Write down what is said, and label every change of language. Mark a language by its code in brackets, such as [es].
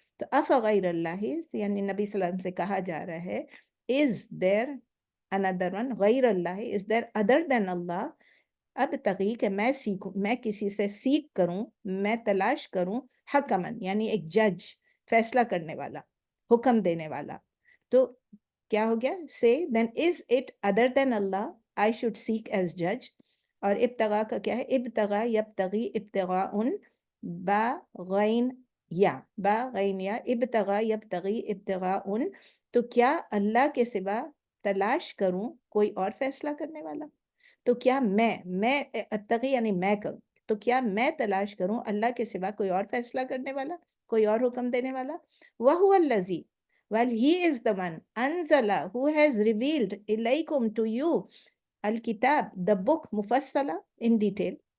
[ur] تو افغیر اللہ یعنی نبی صلی اللہ علیہ وسلم سے کہا جا رہا ہے, [en] is there another one, [ur] غیر اللہ, [en] is there other than [ur] اللہ, اب تغی کہ میں سیکھوں, میں کسی سے سیکھ کروں, میں تلاش کروں, حکمن یعنی ایک جج, فیصلہ کرنے والا, حکم دینے والا. تو کیا ہو گیا؟ [en] say then is it other than Allah I should seek as judge. [ur] اور ابتغاء کا کیا ہے؟ ابتغاء یبتغی ابتغاء با غین یا ابتغاء یبتغی ابتغاء. تو کیا اللہ کے سوا تلاش کروں کوئی اور فیصلہ کرنے والا؟ تو کیا میں ابتغی یعنی میں کروں، تو کیا میں تلاش کروں اللہ کے سوا کوئی اور فیصلہ کرنے والا، کوئی اور حکم دینے والا؟ [ar] وَهُوَ الَّذِي [en] while he is the one [ur] أَنزَلَ [en] who has revealed [ur] إِلَيْكُمْ [en] to you [ur] الکتاب [en] the book [ur] مفصلہ [en] in detail.